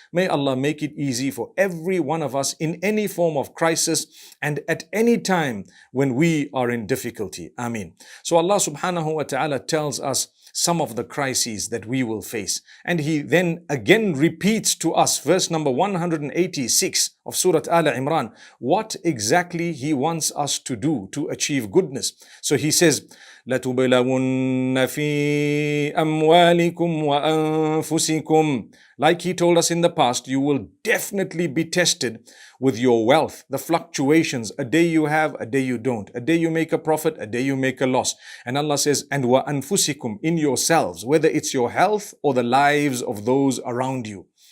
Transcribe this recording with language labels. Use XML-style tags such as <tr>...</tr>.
<en>May Allah make it easy for every one of us in any form of crisis and at any time when we are in difficulty. Ameen. So Allah subhanahu wa ta'ala tells us some of the crises that we will face. And He then again repeats to us, verse number 186 of Surah Al-Imran, what exactly He wants us to do to achieve goodness. So He says,</en> <ar>لَتُبْلَوُنَّ فِي أَمْوَالِكُمْ وَأَنفُسِكُمْ.</ar> <en>Like He told us in the past, you will definitely be tested with your wealth, the fluctuations. A day you have, a day you don't. A day you make a profit, a day you make a loss. And Allah says, and وَأَنفُسِكُمْ, in yourselves, whether it's your health or the lives of those around you.</en>